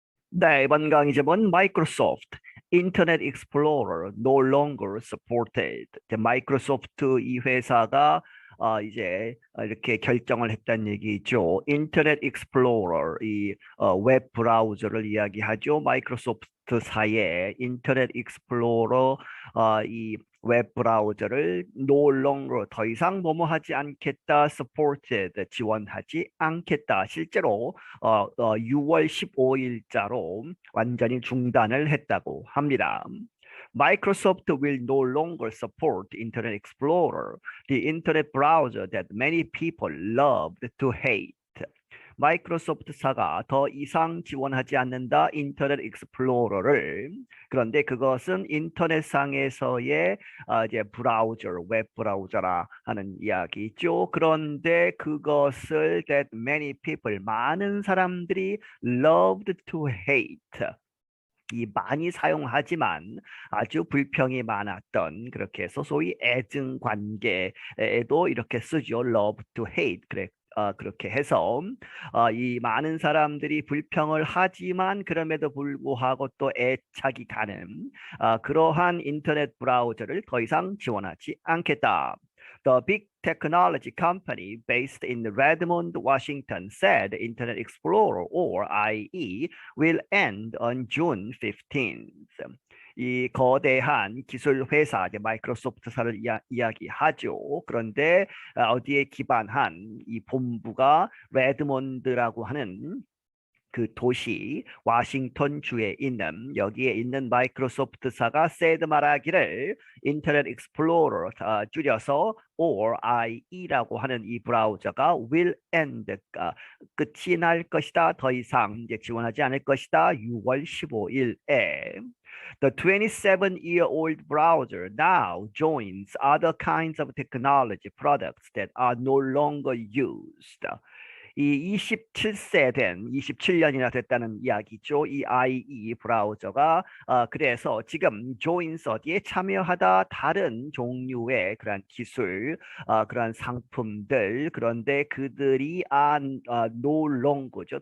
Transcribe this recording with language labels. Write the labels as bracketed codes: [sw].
[ko] 네, 이번 강의제목은 [en] Microsoft Internet Explorer no longer supported. [ko] 이제 마이크로소프트 이 회사가 이제 이렇게 결정을 했다는 얘기죠. 인터넷 익스플로러 웹 브라우저를 이야기하죠. 마이크로소프트사의 인터넷 익스플로러 이 웹 브라우저를 no longer 더 이상 뭐뭐 하지 않겠다, supported 지원하지 않겠다. 실제로 6월 15일자로 완전히 중단을 했다고 합니다. [en] Microsoft will no longer support Internet Explorer, the internet browser that many people loved to hate. [ko] 마이크로소프트사가 더 이상 지원하지 않는다 인터넷 익스플로러를. 그런데 그것은 인터넷상에서의 이제 브라우저, 웹 브라우저라 하는 이야기죠. 그런데 그것을 [en] that many people, [ko] 많은 사람들이 [en] loved to hate, [ko] 이 많이 사용하지만 아주 불평이 많았던, 그렇게 해서 소위 애증 관계에도 이렇게 쓰죠. [en] love to hate. [ko] 그래, 그렇게 해서 이 많은 사람들이 불평을 하지만 그럼에도 불구하고 또 애착이 가는 그러한 인터넷 브라우저를 더 이상 지원하지 않겠다. [en] The big technology company based in Redmond, Washington said Internet Explorer, or IE, will end on June 15th. [ko] 이 거대한 기술 회사, 이제 마이크로소프트사를 이야기하죠. 그런데 어디에 기반한 이 본부가 레드몬드라고 하는 그 도시 워싱턴 주에 있는, 여기에 있는 마이크로소프트사가 said 말하기를 인터넷 익스플로러 줄여서 or IE라고 하는 이 브라우저가 will end, 끝이 날 것이다, 더 이상 이제 지원하지 않을 것이다. 6월 15일에 [en] The 27-year-old browser now joins other kinds of technology products that are no longer used. [ko] 이 27세 된, 27년이나 됐다는 이야기죠. 이 IE 브라우저가 그래서 지금 joins 어디에 참여하다, 다른 종류의 그러한 기술, 그러한 상품들, 그런데 그들이 no longer죠.